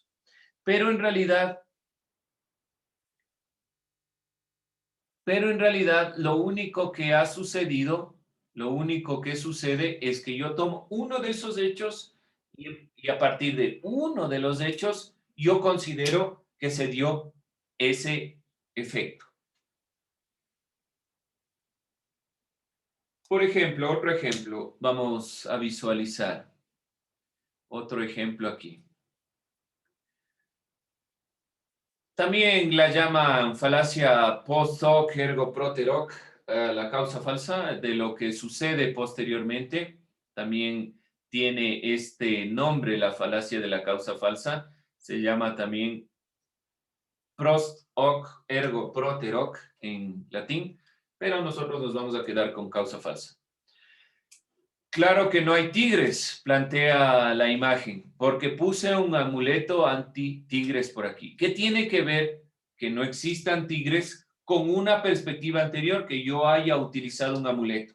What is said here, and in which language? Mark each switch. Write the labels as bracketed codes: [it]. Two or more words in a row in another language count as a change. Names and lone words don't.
[es] Pero en realidad, lo único que ha sucedido, lo único que sucede es que yo tomo uno de esos hechos y a partir de uno de los hechos, yo considero que se dio ese efecto. Por ejemplo, otro ejemplo, vamos a visualizar otro ejemplo aquí. También la llaman falacia [la] post hoc ergo propter hoc, [es] la causa falsa de lo que sucede posteriormente. También tiene este nombre, la falacia de la causa falsa. Se llama también [la] post hoc ergo propter hoc [es] en latín, pero nosotros nos vamos a quedar con causa falsa. Claro que no hay tigres, plantea la imagen, porque puse un amuleto anti-tigres por aquí. ¿Qué tiene que ver que no existan tigres con una perspectiva anterior que yo haya utilizado un amuleto?